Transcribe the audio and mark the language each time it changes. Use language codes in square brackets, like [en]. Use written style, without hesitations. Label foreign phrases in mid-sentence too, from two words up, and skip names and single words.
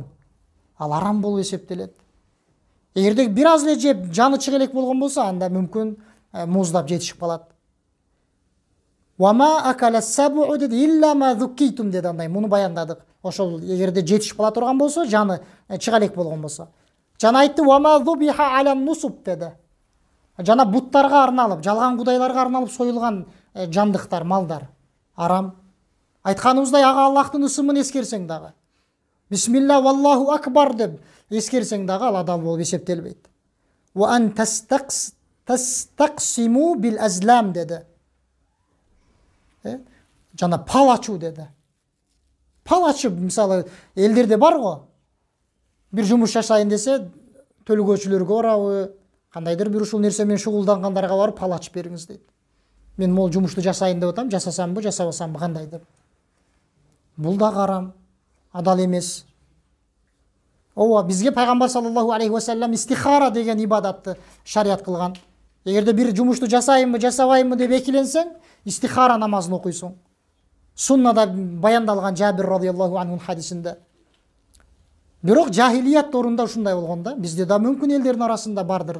[ky] Ал арам болуп эсептелет. Эгерде бир аз эле жеп жаны чыга элек болгон болсо, анда мүмкүн муздап жетишип калат. [ar] وما أكل السبع [ky] деди [ar] إلا ما ذكيتم [ky] деди, андай муну баяндадык. Ошол эгерде жетишип кала турган болсо, жаны чыга элек болгон болсо. Жана айтты [ar] وما ذبح على النصب [ky] деди. Жана буттарга арналып, жалган кудайларга арналып союлган жандыктар, малдар арам. Айтканыбыздай ага Аллахтын ысымын эскерсең дагы, [ar] بسم الله والله أكبر [ky] деп эскерсең дагы ал адал болуп эсептелбейт. [ar] وأن تستقسموا بالأزلام деди. [ky] Жана пал ачуу деди. Пал ачып, мисалы элдерде бар го, бир жумуш жашайын десе, төлгөөчүлөргө барабы, кандайдыр бир ушул нерсе менен шугулдангандарга барып пал ачып бериңиз дейт. Мен могу жумушту жасайын деп атам, жасасамбы, жасабасамбы кандай деп. Бул да арам, адал эмес. Ооба, бизге пайгамбар [ar] صلى الله عليه وسلم [ky] истихара деген ибадатты шарият кылган. Эгерде бир жумушту жасайынбы, жасабайынбы деп экиленсең, истихара намазын окуйсуң. Суннада баяндалган Жабир [ar] رضي الله عنه [ky] хадисинде. Бирок жахилият орунда ушундай болгон да, бизде да мүмкүн элдердин арасында бардыр.